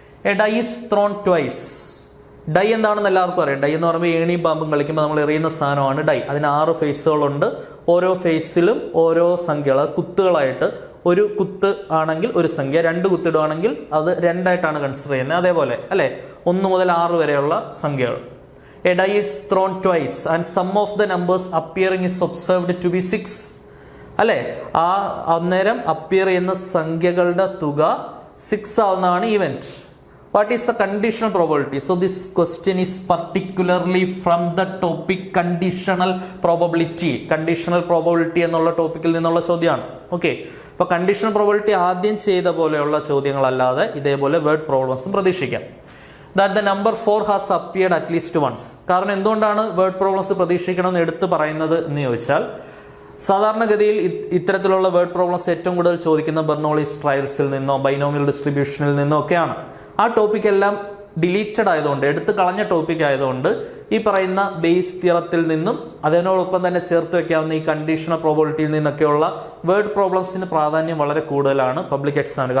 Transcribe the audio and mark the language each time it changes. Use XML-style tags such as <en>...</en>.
<en>A die is thrown twice.</en> <ml>Dye എന്താണെന്ന് എല്ലാവർക്കും അറിയാം. ഡൈ എന്ന് പറയുമ്പോൾ ഏണിയും പാമ്പും കളിക്കുമ്പോൾ നമ്മൾ എറിയുന്ന സാധനമാണ് ഡൈ. അതിന് 6 ഫേസുകളുണ്ട്. ഓരോ ഫേസിലും ഓരോ സംഖ്യകൾ, കുത്തുകളായിട്ട്. ഒരു കുത്ത് ആണെങ്കിൽ ഒരു സംഖ്യ, 2 കുത്തിടുകയാണെങ്കിൽ അത് 2 ആയിട്ടാണ് കൺസിഡർ ചെയ്യുന്നത്. അതേപോലെ അല്ലെ, 1 മുതൽ 6 വരെയുള്ള സംഖ്യകൾ.</ml> <en>A die is thrown twice and sum of the numbers appearing is observed to be 6.</en> <ml>അല്ലെ, ആ അന്നേരം അപ്പിയർ ചെയ്യുന്ന സംഖ്യകളുടെ തുക 6 ആവുന്നതാണ് event.</ml> <en>What is the conditional probability? So this question is particularly from the topic conditional probability.</en> <ml>Conditional probability എന്നുള്ള ടോപ്പിക്കിൽ നിന്നുള്ള ചോദ്യമാണ്. ഓക്കെ, അപ്പൊ കണ്ടീഷണൽ പ്രോബബിലിറ്റി ആദ്യം ചെയ്ത പോലെയുള്ള ചോദ്യങ്ങളല്ലാതെ ഇതേപോലെ വേർഡ് പ്രോബ്ലംസും പ്രതീക്ഷിക്കാം.</ml> <en>That the number 4 has appeared at least once.</en> <ml>കാരണം എന്തുകൊണ്ടാണ് വേർഡ് പ്രോബ്ലംസ് പ്രതീക്ഷിക്കണമെന്ന് എടുത്തു പറയുന്നത് എന്ന് ചോദിച്ചാൽ, സാധാരണഗതിയിൽ ഇത്തരത്തിലുള്ള വേർഡ് പ്രോബ്ലംസ് ഏറ്റവും കൂടുതൽ ചോദിക്കുന്ന ബെർണോളിസ് ട്രയൽസിൽ നിന്നോ ബൈനോമിയൽ ഡിസ്ട്രിബ്യൂഷനിൽ നിന്നോ ഒക്കെയാണ്. ആ ടോപ്പിക് എല്ലാം ഡിലീറ്റഡ് ആയതുകൊണ്ട്, എടുത്തു കളഞ്ഞ ടോപ്പിക് ആയതുകൊണ്ട് ഈ പറയുന്ന ബേസ് തിയറത്തിൽ നിന്നും അതിനോടൊപ്പം തന്നെ ചേർത്ത് വെക്കാവുന്ന ഈ കണ്ടീഷണൽ പ്രോബബിലിറ്റിയിൽ നിന്നൊക്കെയുള്ള വേർഡ് പ്രോബ്ലംസിന് പ്രാധാന്യം വളരെ കൂടുതലാണ് പബ്ലിക് എക്സാമിന്.</ml>